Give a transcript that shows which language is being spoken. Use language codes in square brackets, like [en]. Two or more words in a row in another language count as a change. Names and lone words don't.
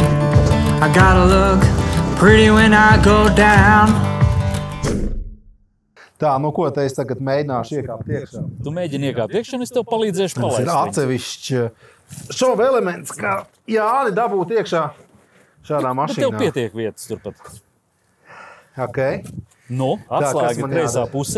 [en] I gotta look pretty when I go down. [lv] Tā, nu ko te es tagad mēģināšu iekāpt iekšā? Tu mēģini iekāpt iekšā un es tev palīdzēšu palaist. Tas ir atsevišķs šova elements, kā Jāni dabūt iekšā šādā mašīnā. Bet tev pietiek vietas turpat. Ok. Nu, atslēga kreisā pusē.